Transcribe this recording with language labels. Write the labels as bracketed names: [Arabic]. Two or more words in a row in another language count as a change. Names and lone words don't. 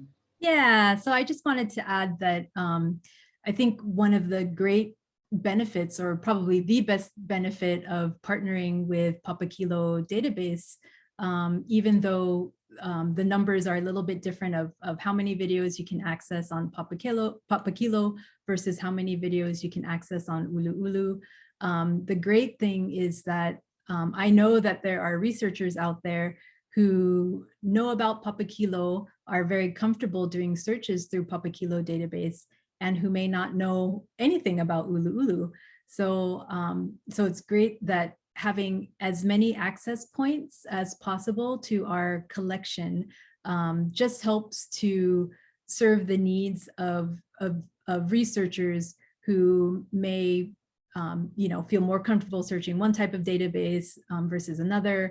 [English] Yeah, so I just wanted to add that I think one of the great benefits, or probably the best benefit, of partnering with Papakilo Database, even though the numbers are a little bit different of how many videos you can access on Papakilo versus how many videos you can access on ʻUluʻulu. The great thing is that I know that there are researchers out there who know about Papakilo, are very comfortable doing searches through Papakilo Database, and who may not know anything about ʻUluʻulu. So, so it's great that having as many access points as possible to our collection just helps to serve the needs of researchers who may feel more comfortable searching one type of database versus another.